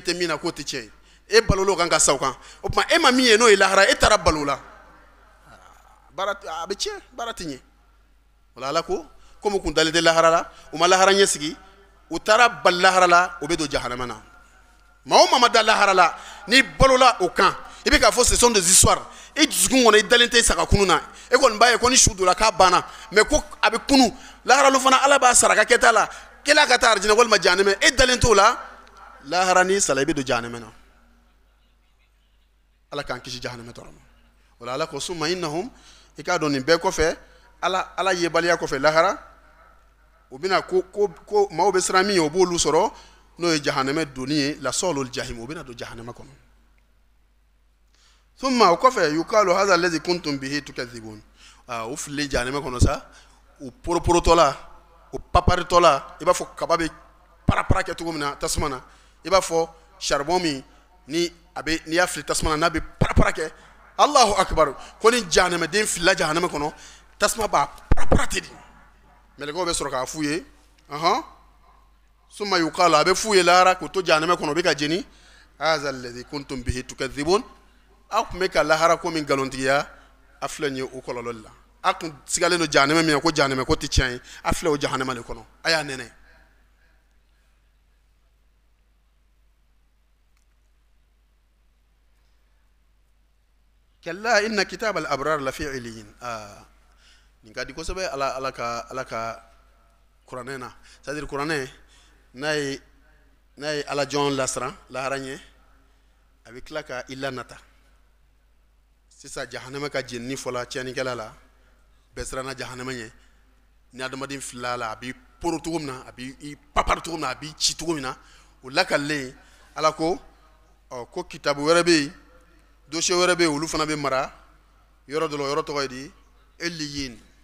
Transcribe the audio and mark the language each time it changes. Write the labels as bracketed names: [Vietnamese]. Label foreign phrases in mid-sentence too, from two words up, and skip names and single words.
[Bambara] tɛ min na k'o tɛ tiɲɛ ye e balolo kan ka sa o kan o tuma e ma min ye n'o ye lahara e taara balo la baara a bɛ tiɲɛ baara tɛ ɲɛ wala Ala ko comme u kun dalen tɛ lahara la u ma lahara ɲɛ sigi u taara bali lahara la o bɛ don jahannama na maa o maa ma da lahara la n'i balola o kan i bɛ k'a fɔ [French] ce sont des histoires [Bambara] e dusukun kɔnɔ i dalen tɛ saga kunu na e kɔni b'a ye ko ni su donna k'a banna mais ko a bɛ kunu lahara lu fana Ala b'a sara ka kɛta la k'ela ka taa arijinɛ walima jahannama e dalen t'o la lahara n'i sala i bɛ don jahannama na Ala k'an kisi jahannama tɔɔrɔ ma wala Ala ko [Arabic] ثم إنهم [Bambara] i k'a dɔn nin bɛɛ kɔfɛ Ala yebaliya kɔfɛ lahara o bɛna ko maaw bɛ siran min ye o b'olu sɔrɔ n'o ye jahannama donni ye [Arabic] لصالو الجحيم [Bambara] o bɛna don jahannama kɔnɔ thumma o kɔfɛ [Arabic] يقال هذا الذي كنتم به تكذبون [Bambara] o fililen jahannama kɔnɔ sa o poroporotɔla o paparitɔla i b'a fɔ kaba bɛ parapara kɛ cogo min na tasuma na i b'a fɔ charbon min n'i y'a fili tasuma na n'a bɛ parapara kɛ [Arabic] الله أكبر [Bambara] ko ni jahannamaden filila jahannama kɔnɔ tasuma b'a parapara ten de mɛlɛkɛw bɛ sɔrɔ k'a f'u ye [Arabic] ثم يقال [Bambara] a bɛ f'u ye lahara k'u to jahannama kɔnɔ u bɛ ka jeni [Arabic] هذا الذي كنتم به تكذبون [Bambara] a tun bɛ ka lahara ko min nkalontigiya a filɛ nin ye o kɔlɔlɔ de la a tun sigalen don jahannama min na ko jahannama ko tɛ tiɲɛ ye a filɛ o jahannama de kɔnɔ a y'a nɛnɛ [Arabic] كلا إن كتاب الأبرار لفي عليين [Bambara] nin ka di kosɛbɛ ala ka kuranɛ na c'est-à-dire kuranɛ n'a ye ala jɔn lasiran lahara ɲɛ a bɛ tila ka i lanata sisan jahannama ka jenini fɔla tiɲɛnikɛla la bɛɛ siranna jahannama ɲɛ ni adamaden filila la a b'i poro cogo min na a b'i papari cogo min na a b'i ci cogo min na o lakalilen ala ko ko kitabu wɛrɛ bɛ yen dossier wɛrɛ bɛ yen olu fana bɛ mara yɔrɔ dɔ la yɔrɔ tɔgɔ ye di eliyin